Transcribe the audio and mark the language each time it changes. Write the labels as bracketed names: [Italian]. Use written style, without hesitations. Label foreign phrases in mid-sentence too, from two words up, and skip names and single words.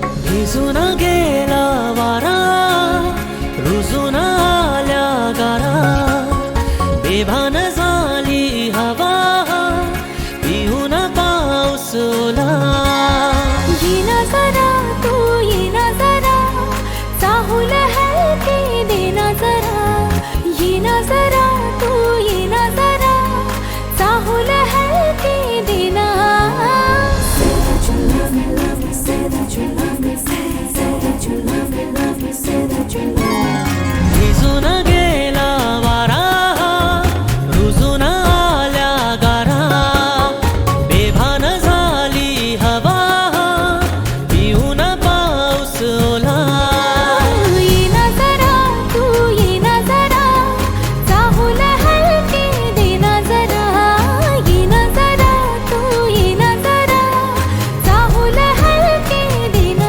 [Marathi] भिजून गेला वारा रुजून आल्या गारा बेभान झाली हवा पिऊन पाऊस ओला ये ना जरा तू ये ना जरा चाहूल हलके देना [English] जरा ये ना जरा तू ये ना जरा चाहूल हलके देना Say that you love me, love me, say that you love me, say that you love me, love me, say that you love me. [Marathi] भिजून गेला वारा रुजून आल्या गारा बेभान झाली हवा पिऊन पाऊस ओला ये ना जरा तू ये ना जरा चाहूल हलके देना जरा ये ना जरा तू ये ना जरा चाहूल हलके देना